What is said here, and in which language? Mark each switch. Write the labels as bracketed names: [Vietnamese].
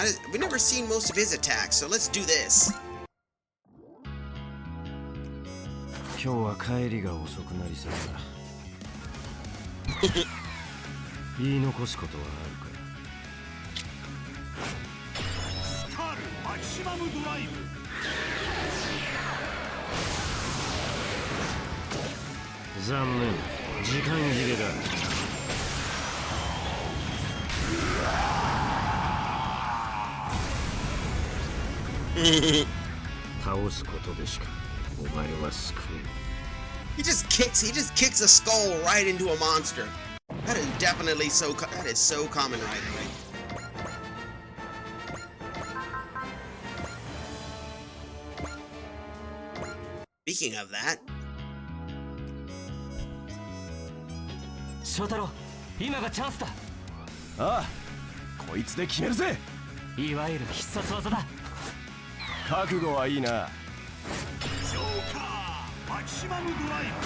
[English] We've never seen most of his attacks, so let's do this. [Japanese] 今日は帰りが遅くなりそうだ。言い残すことはあるか。スタールマキシマムドライブ。残念、時間切れだ。倒すことでしかお前は救う。 [English] He just kicks a skull right into a monster. That is definitely so Kamen Rider, right? Speaking of that, [Japanese] 翔太郎、今がチャンスだ。ああ、こいつで決めるぜ。いわゆる必殺技だ。覚悟はいいな。ジョーカーマキシマムドライ